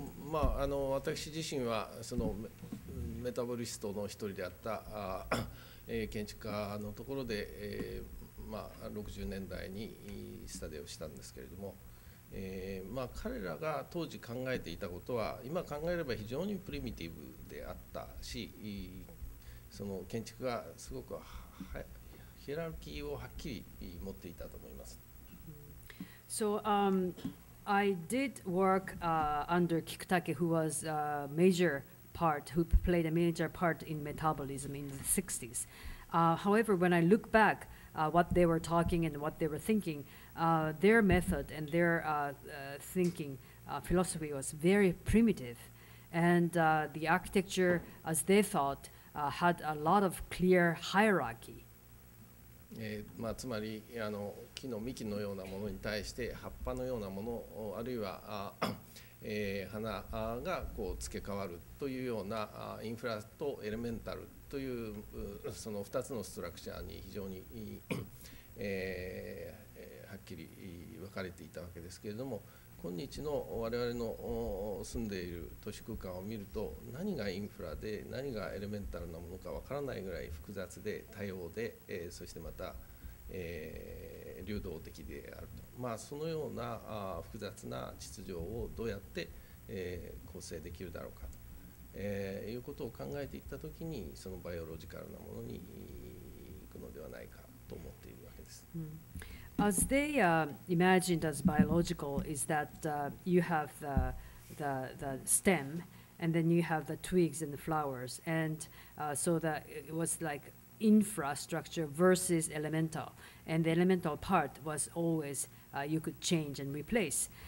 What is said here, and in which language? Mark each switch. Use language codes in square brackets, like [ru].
[ja] まあ私自身はそのメタボリストの一人であった建築家のところで、まあ60年代にスタディをしたんですけれども、まあ彼らが当時考えていたことは今考えれば非常にプリミティブであったし、その建築がすごくヒエラルキーをはっきり持っていたと思います。 [en] So I did work under Kikutake, who was a major part, who played a major part in metabolism in the 60s. However, when I look back, what they were talking and what they were thinking, their method and their thinking philosophy was very primitive. And the architecture, as they thought, had a lot of clear hierarchy. [ja] まあつまり木の幹のようなものに対して葉っぱのようなものあるいは花がこう付け替わるというようなインフラとエレメンタルというその2つのストラクチャーに非常にはっきり分かれていたわけですけれども、今日の我々の住んでいる都市空間を見ると何がインフラで何がエレメンタルなものかわからないぐらい複雑で多様で、そしてまた、流動的であると、まあ、そのような複雑な秩序をどうやって、構成できるだろうかと、いうことを考えていったときにそのバイオロジカルなものに行くのではないかと思っているわけです。 [en] As they imagined as biological is that you have the stem, and then you have the twigs and the flowers, and so that it was like infrastructure versus elemental, and the elemental part was always you could change and replace.